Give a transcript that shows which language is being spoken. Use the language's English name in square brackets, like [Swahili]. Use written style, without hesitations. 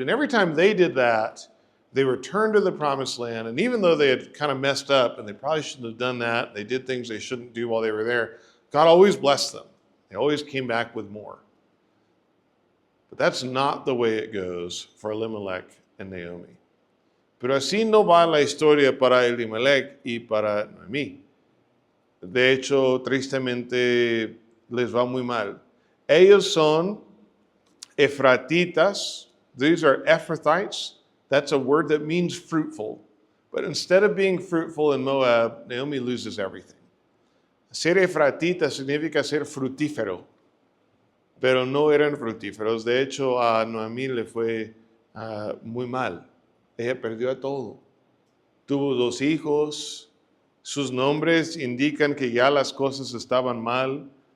[English] And every time they did that, they returned to the promised land. And even though they had kind of messed up and they probably shouldn't have done that, they did things they shouldn't do while they were there, God always blessed them. They always came back with more. But that's not the way it goes for Elimelech and Naomi. [Spanish] Pero así no va la historia para Elimelech y para Noemí. De hecho, tristemente, les va muy mal. Ellos son Efratitas. [English] These are Ephrathites. That's a word that means fruitful. But instead of being fruitful in Moab, Naomi loses everything. [Spanish] Ser Efratita significa ser frutífero, pero no eran frutíferos. De hecho, a Noemí le fue muy mal. Ella perdió a todo. Tuvo 2 hijos. Sus nombres indican que ya las cosas estaban mal.